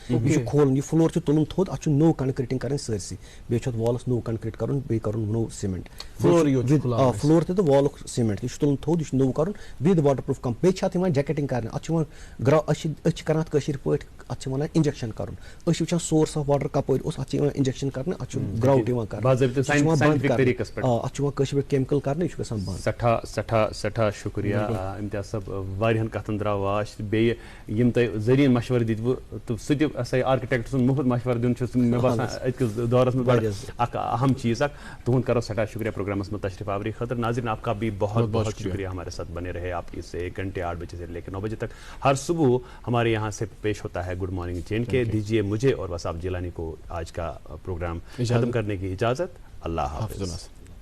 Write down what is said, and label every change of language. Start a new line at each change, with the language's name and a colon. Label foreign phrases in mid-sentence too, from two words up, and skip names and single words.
Kashmiri: چھُ کھولُن یہِ فلور چھُ تُلُن تھوٚد گوٚمُت اَتھ چھُ نوٚو کَنکریٖٹِنٛگ کَرٕنۍ سٲرسٕے بیٚیہِ چھُ اَتھ والَس نوٚو کَنکریٖٹ کَرُن بیٚیہِ کَرُن نوٚو سیٖمٮ۪نٛٹ فلور تہِ تہٕ والُک سیٖمٮ۪نٛٹ یہِ چھُ تُلُن تھوٚد یہِ چھُ نوٚو کَرُن
English: with water proof
Kashmiri: بیٚیہِ چھِ اَتھ یِوان جیکیٹِنٛگ کَرنہٕ اَتھ چھِ یِوان أسۍ چھِ کَران اَتھ کٲشِرۍ پٲٹھۍ اَتھ چھِ وَنان اِنجَکشَن کَرُن أسۍ چھِ وٕچھان
English: source of water
Kashmiri: کَپٲرۍ اوس اَتھ چھِ یِوان اِنجَکشَن کَرنہٕ اَتھ چھُ گرٛاوُٹ یِوان کَرنہٕ اَتھ چھُ یِوان یِوان کٲشِرۍ پٲٹھۍ کیمِکل کَرنہٕ یہِ چھُ گژھان بنٛد سٮ۪ٹھاہ شُکریہ امتیاز صٲب واریاہن کَتھن درٛاو واش بیٚیہِ یِم تۄہہِ زٔریٖن مشوَرٕ دِتوٕ تہٕ سُہ تہِ ہسا آرکِٹیکٹ سُنٛد مُفت مشوَرٕ دیُن چھُ مےٚ باسان أزکِس دورس منٛز اکھ اہم چیٖز اکھ تُہُنٛد کرو سٮ۪ٹھاہ شُکریہ پروگرامس منٛز تشریف آوری خٲطرٕ
Urdu: ناظرین آپ کا بھی بہت بہت شکریہ ہمارے ساتھ بنے رہے آپ اس سے 1 گھنٹے 8 بجے سے لے کے 9 بجے تک ہر صبح ہمارے یہاں سے پیش ہوتا ہے گڈ مارننگ JNK دیجیے مجھے اور وساب جیلانی کو آج کا پروگرام ختم کرنے کی اجازت اللہ حافظ